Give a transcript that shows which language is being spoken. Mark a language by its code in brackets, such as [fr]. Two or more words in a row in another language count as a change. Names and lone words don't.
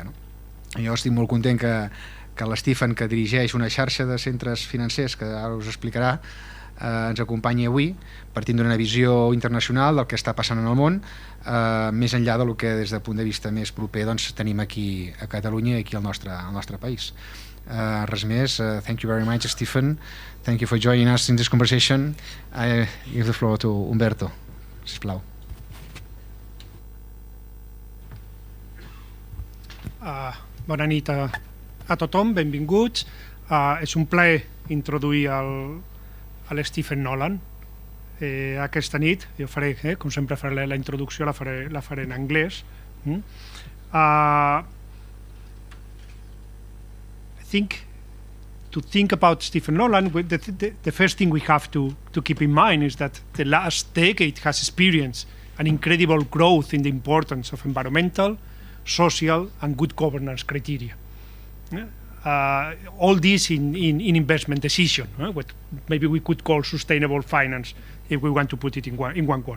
[ca] Jo estic molt content que l'Stephen, que dirigeix una xarxa de centres financers, que ara us explicarà, ens acompanyi avui, partint d'una visió internacional del que està passant en el món, més enllà del que des del punt de vista més proper tenim aquí a Catalunya i aquí al nostre país. Res més. [en] Thank you very much, Stephen. Thank you for joining us in this conversation. I give the floor to Humberto, sisplau. [ca] Bona nit a tothom, benvinguts. És un plaer introduir l'Stephen Nolan aquesta nit. Jo faré, com sempre faré la introducció, la faré en anglès. [en] I think to think about Stephen Nolan, the first thing we have to keep in mind is that the last decade has experienced an incredible growth in the importance of environmental, social and good governance criteria. All this in investment decision, what maybe we could call sustainable finance if we want to put it in one word.